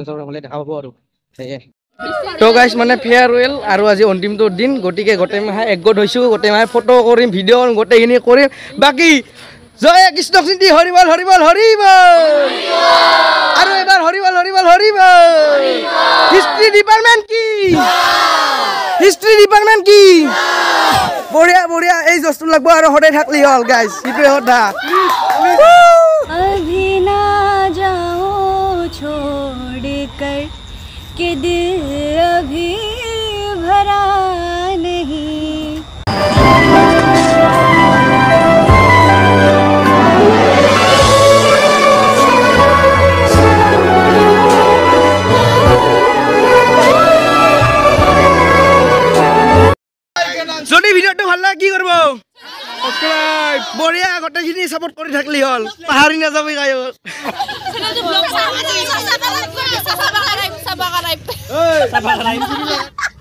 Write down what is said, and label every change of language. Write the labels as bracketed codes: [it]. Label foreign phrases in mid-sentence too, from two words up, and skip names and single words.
[as] চগ্ৰেম হ'লে দেখা পাব আৰু সেয়ে তো গাইজ মানে ফেয়াৰৱেল আৰু আজি অন্তিমটো দিন গতিকে গোটেই মাহে একগোট হৈছোঁ গোটেই মাহে ফটো কৰিম ভিডিঅ' কৰিম গোটেইখিনি কৰিম বাকী জয় কৃষ্ণ চিন্তি হৰিবল হৰিবল হৰিবল আৰু এবাৰ হৰিবল হৰিবল হৰিবল [en] history department [as] কি বঢ়িয়া বঢ়িয়া এই জষ্টটো লাগব আৰু সদায় থাকলি হ'ল গাইজ সেইটোৱে কথা [hi] अभी ना जाओ छोड़कर कि दिल अभी भरा नहीं [as] যদি ভিডিঅ'টো ভাল লাগে কি কৰিব সাবস্ক্ৰাইব বঢ়িয়া গোটেইখিনি ছাপোৰ্ট কৰি থাকলি হ'ল পাহৰি নাযাবি গায়ক